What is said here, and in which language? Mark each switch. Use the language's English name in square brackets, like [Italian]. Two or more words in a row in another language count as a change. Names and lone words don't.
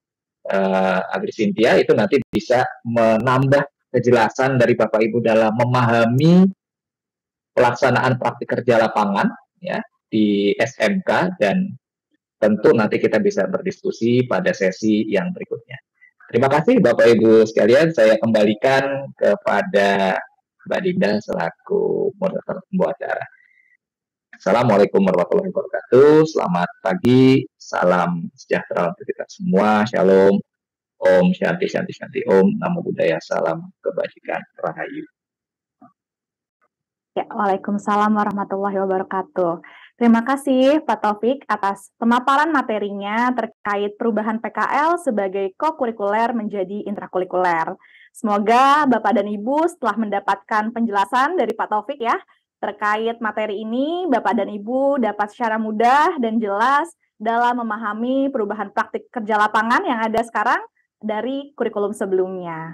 [Indonesian] Agri Cynthia, itu nanti bisa menambah kejelasan dari Bapak Ibu dalam memahami pelaksanaan praktik kerja lapangan, ya, di SMK, dan tentu nanti kita bisa berdiskusi pada sesi yang berikutnya. Terima kasih Bapak Ibu sekalian, saya kembalikan kepada Mbak Dinda selaku moderator pembawa acara. [Arabic] Assalamualaikum warahmatullahi wabarakatuh, [Indonesian] selamat pagi, salam sejahtera untuk kita semua, shalom, [Sanskrit] om, shanti, shanti, shanti, om, namo buddhaya, [Indonesian] salam kebajikan, rahayu. [Arabic] Ya, Waalaikumsalam warahmatullahi wabarakatuh. [Indonesian] Terima kasih Pak Taufik atas pemaparan materinya terkait perubahan PKL sebagai kokurikuler menjadi intrakurikuler. Semoga Bapak dan Ibu setelah mendapatkan penjelasan dari Pak Taufik ya, terkait materi ini, Bapak dan Ibu dapat secara mudah dan jelas dalam memahami perubahan praktik kerja lapangan yang ada sekarang dari kurikulum sebelumnya.